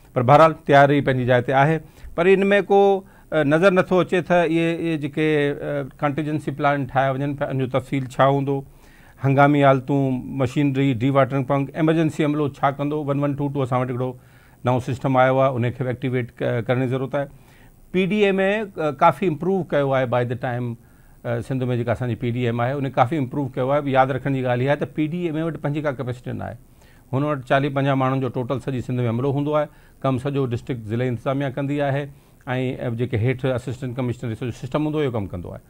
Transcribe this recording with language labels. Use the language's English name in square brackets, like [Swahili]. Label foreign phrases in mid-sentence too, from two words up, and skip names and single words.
[Sindhi] पर बहरहाल तयारी पंहिंजी जाइ ते आहे। पर इन में को नज़र नथो अचे त इहे जेके [English] contingency plan [Sindhi] ठाहिया वञनि पिया, इन जो तफ़सील छा हूंदो, हंगामी हालतूं, मशीनरी, [English] dewatering pump, [Sindhi] एमरजेंसी अमलो छा कंदो। 1122 असां वटि हिकिड़ो नओं सिस्टम आयो आहे, उनखे बि एक्टिवेट करण जी ज़रूरत आहे। PDA में काफ़ी इम्प्रूव कयो आहे [English] by the time [Sindhi] सिंध में जेका असांजी PDM आहे उन काफ़ी इम्प्रूव कयो आहे। यादि रखण जी ॻाल्हि इहा आहे त PDA में वटि पंहिंजी का कैपेसिटी न आहे। हुन वटि 40-50 माण्हुनि जो टोटल सॼी सिंध में अमलो हूंदो आहे। कमु सॼो डिस्ट्रिक्ट ज़िले इंतिज़ामिया कंदी आहे ऐं जेके हेठि [English] assistant commissioner [Sindhi] सॼो सिस्टम हूंदो इहो कमु कंदो आहे।